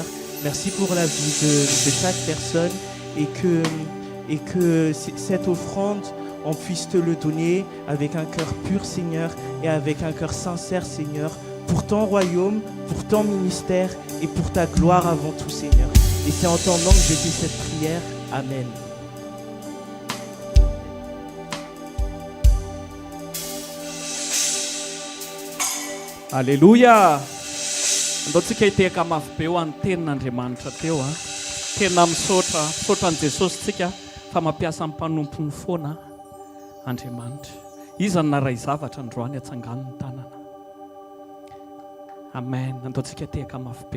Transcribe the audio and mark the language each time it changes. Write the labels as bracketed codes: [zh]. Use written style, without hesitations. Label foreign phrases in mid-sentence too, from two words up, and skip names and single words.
[fr] Merci pour la vie de chaque personne et que cette offrande, on puisse te le donner avec un cœur pur, Seigneur, et avec un cœur sincère, Seigneur, pour ton royaume, pour ton ministère et pour ta gloire avant tout, Seigneur. Et c'est en ton nom que je fais cette prière. Amen. Alléluia. [mg] Ndotsika iteka mafy be ho an'ny tenin'Andriamanitra teo a. Tena misaotra an' Jesosy tsika fa mampiasa amin'ny mpanompony foana Andriamanitra. Izy ny naray zavatra androany atsangan'ny tanana. Amen. Ndotsika iteka mafy be.